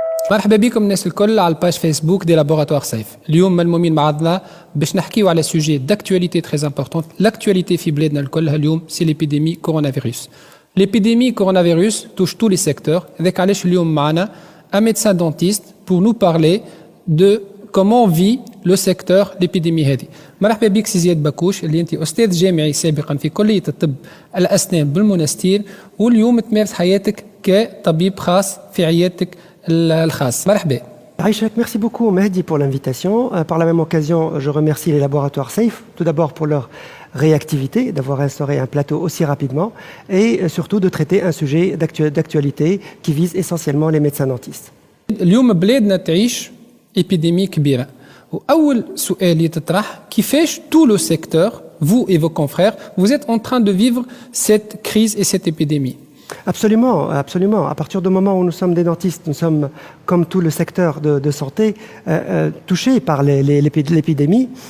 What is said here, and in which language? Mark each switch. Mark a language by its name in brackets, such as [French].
[Arabic] مرحبا بكم الناس الكل على الباج فيسبوك دي لابوراتوار سيف. اليوم ملمومين بعضنا باش نحكيو على سوجي داكتواليتي تري امبورطونت. لاكتواليتي في بلادنا الكل اليوم سي ليبيديمي كورونا فيروس. [French] L'épidémie coronavirus touche tous les secteurs. [Arabic] هذاك علاش اليوم معنا [French] un médecin dentiste pour nous parler de comment vit le secteur l'épidémie هذه. [Arabic] مرحبا بك سي زياد باكوش اللي انت استاذ جامعي سابقا في كليه الطب الاسنان بالمنستير واليوم تمارس حياتك كطبيب خاص في عيادتك الخاص. مرحبا. [French] Aïchak, merci beaucoup Mehdi pour l'invitation. Par la même occasion, je remercie les laboratoires SAFE, tout d'abord pour leur réactivité, d'avoir instauré un plateau aussi rapidement et surtout de traiter un sujet d'actualité qui vise essentiellement les médecins dentistes. [Arabic] اليوم بلادنا تعيش épidémie كبيرة. وأول سؤال يتطرح كيفاش [French] tout le secteur, vous et vos confrères, vous êtes en train de vivre cette crise et cette épidémie. Absolument, absolument. À partir du moment où nous sommes des dentistes, nous sommes, comme tout le secteur de santé, touchés par l'épidémie.